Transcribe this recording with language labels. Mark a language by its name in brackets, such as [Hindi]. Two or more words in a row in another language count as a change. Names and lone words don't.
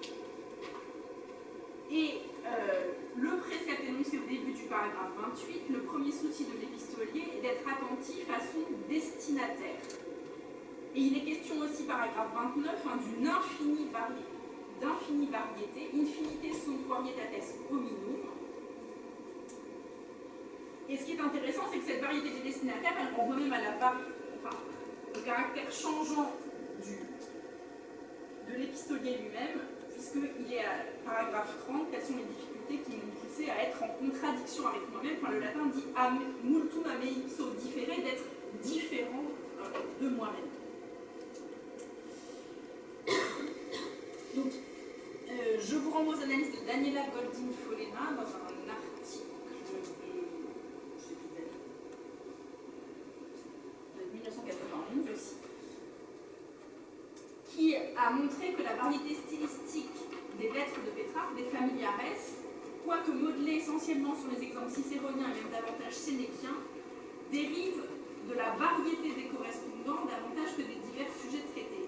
[French] Et le précepte énoncé au début du paragraphe 28, le premier souci de l'épistolier est d'être attentif à son destinataire. Et il est question aussi, paragraphe 29, d'une infinie variété, [Latin] infinites sunt varietates hominum. [French] Et ce qui est intéressant, c'est que cette variété des destinataires, elle renvoie même à au caractère changeant de l'épistolier lui-même, puisqu'il est à paragraphe 30, quelles sont les difficultés qui m'ont poussé à être en contradiction avec moi-même. Enfin, le latin dit [Latin] multum ame ipso differe, [French] d'être différent de moi-même. Donc, je vous renvoie aux analyses de Daniela Goldin-Folena dans un article de 1991 aussi, qui a montré que la variété stylistique des lettres de Pétrarque, des Familiares, quoique modelée essentiellement sur les exemples cicéroniens et même davantage sénéciens, dérive de la variété des correspondants davantage que des divers sujets traités.